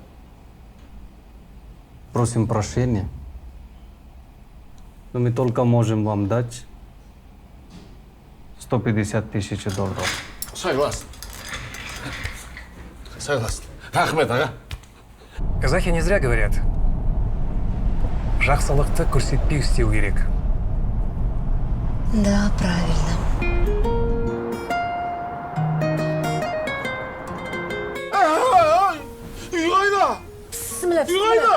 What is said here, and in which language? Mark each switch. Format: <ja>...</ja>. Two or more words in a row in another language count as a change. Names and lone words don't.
<ru>Просим прощения. Но мы только можем вам дать $150 тысяч.</ru> <kk>Согласен. Согласен. Рахмет, ага. Казахи не зря говорят. Жақсылықты көрсетпей істеу керек.</kk> <ru>Да, правильно.</ru> <kk>Үй қайда? Бісміллә, Үй қайда?</kk>